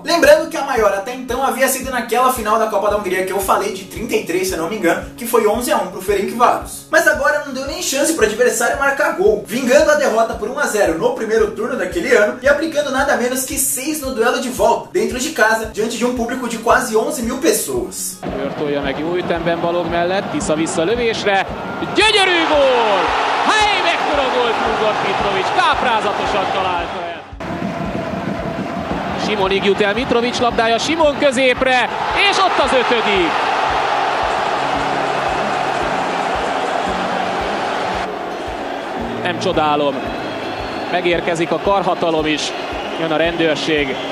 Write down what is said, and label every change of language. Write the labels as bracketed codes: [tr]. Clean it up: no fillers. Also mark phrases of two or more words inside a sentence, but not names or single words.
[pt] Lembrando que a maior até então havia sido naquela final da Copa da Hungria que eu falei de 33, se eu não me engano, que foi 11-1 pro Ferencváros. Mas agora não deu nem chance pro adversário marcar gol, vingando a derrota por 1-0 no primeiro turno daquele ano e aplicando nada menos que 6 no duelo de volta, dentro de casa, diante de um público de quase 11.000 pessoas. [hu] Ütemben Balog mellett, Tisza lövésre, gyönyörű gól! Hely, mekkora gólt rúgott Mitrovic, káprázatosan találta el. Simonig jut el Mitrovic labdája, Simon középre, és ott az 5. Nem csodálom, megérkezik a karhatalom is, jön a rendőrség.